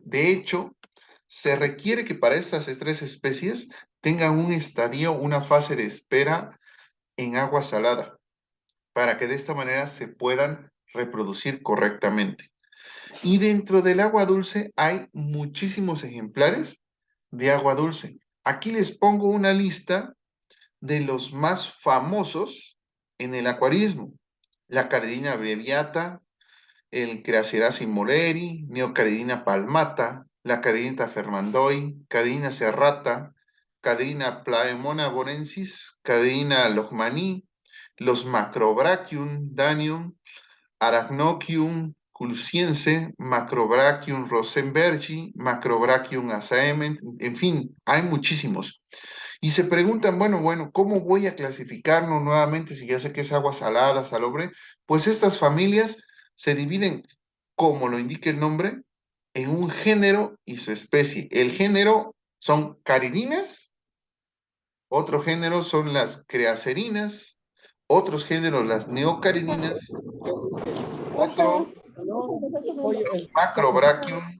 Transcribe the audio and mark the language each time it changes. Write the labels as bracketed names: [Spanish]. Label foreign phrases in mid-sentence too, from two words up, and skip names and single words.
[Spanish] De hecho, se requiere que para estas tres especies tengan un estadio, una fase de espera en agua salada, para que de esta manera se puedan reproducir correctamente. Y dentro del agua dulce hay muchísimos ejemplares de agua dulce. Aquí les pongo una lista de los más famosos en el acuarismo. La Caridina breviata, el Crassieraceae molleri, Neocaridina palmata, la Caridina fermandoi, Caridina serrata, Caridina plaemona borensis, Caridina lohmanii, los Macrobrachium danium, Arachnocium culciense, Macrobrachium rosenbergi, Macrobrachium asaemen, en fin, hay muchísimos. Y se preguntan, bueno, ¿cómo voy a clasificarlo nuevamente si ya sé que es agua salada, salobre? Pues estas familias se dividen, como lo indica el nombre, en un género y su especie. El género son caridinas, otro género son las creacerinas, otros géneros las neocaridinas, otro macrobrachium.